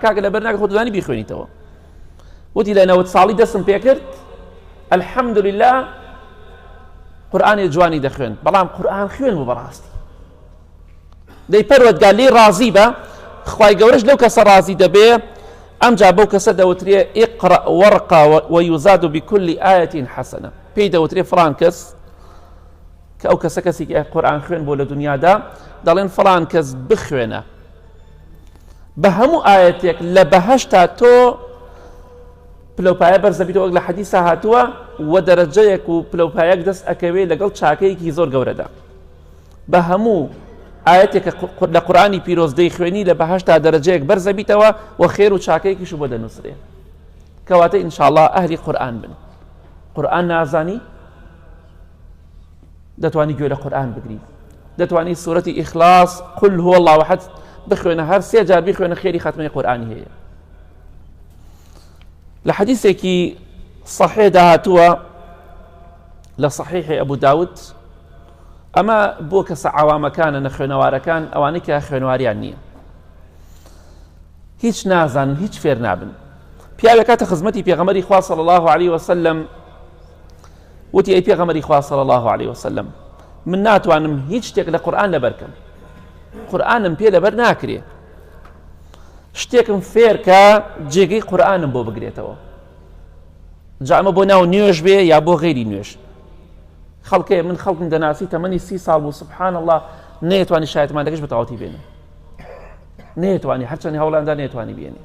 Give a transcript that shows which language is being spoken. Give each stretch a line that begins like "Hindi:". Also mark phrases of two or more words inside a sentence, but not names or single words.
Central Kurdish: کاکە لەبەر ناکە خۆ دەزانی بیخوێنیتەوە. وتی لە 90 ساڵی دەستم پێ کرد، ئەلحەمدولله قورئانی جوانی دەخوێن، بەڵام قورئان خوێن بوو بەڕاستی. دەی پەروەردگار لێی ڕازی بە، خوای گەورەش لەو کەسە ڕازی دەبێ. ئەمجا بەو کەسە دەوترێ
Arabic: ئیقرأ وەرقە وەیوزاد بكل آية حەسەنە.
Central Kurdish: پێی دەوترێ فڵان کەس کە ئەو کەسە کەسێکی قورئان خوێن بۆ لە دنیادا، دەڵێن فڵان کەس بخوێنە بە هەموو ئاەتێک لە بەهەشتا تۆ پلەپایە بەرزەبیتەوە، وەک لە حەدیثە هاتووە، و دەرەجەیەک و پلەپایەک دەست ئەکەوێ لەگەڵ چاکەیەکی زۆر گەورەدا. بە هەموو ئاەتێکە لە قورئانی پیرۆز دەیخوێنی لە بەهەشتا دەرەجەیەک بەرزەبیتەوە و خێر و چاکەیەکیش بۆ دەنووسرێ. کەواتە ئینشاءڵڵا ئەهلی قورئان بن. قورئان نازانی دەتوانی گوێ لە قورئان بگری، دەتوانی سوورەتی ئیخلاص
Arabic: قل هو الله احد
Central Kurdish: بخوێنە، هەر سێ جار بیخوێنە خێری خاتمەی قورئانی هەیە. لە حەدیثێکی صحیح داهاتووە لە صحیحی ئەبوو داود، ئەمە بۆ کەسە عەوامەکانە نەخوێنەوارەکان، ئەوانەی کە خوێنەواریان نییە. هیچ نازانن هیچ فێر نابن. پیاوێک کاتە خزمەتی پێغەمبەری خوا
Arabic: صلی الله عليه وسلم
Central Kurdish: وتی ئەی پێغەمبەری خوا
Arabic: صلی الله عليه وسلم
Central Kurdish: من ناتوانم هیچ شتێک لە قورئان لەبەر بکەم، قورئانم پێ لەبەر ناکرێ، شتێکم فێر کە جێگەی قورئانم بۆ بگرێتەوە، جا ئەمە بۆ ناو نوێژ بێ یا بۆ غەیری نوێژ. خەڵکێ من خەڵکم دەناسی تەمەنی 30 ساڵ بوو
Arabic: سبحان الله
Central Kurdish: نەیەتوانی شایەتمانەکەش بەتەواوەتی بێنێ، نەیەتوانی هەرچەندی هەوڵاندا نەیەتوانی بێنێ.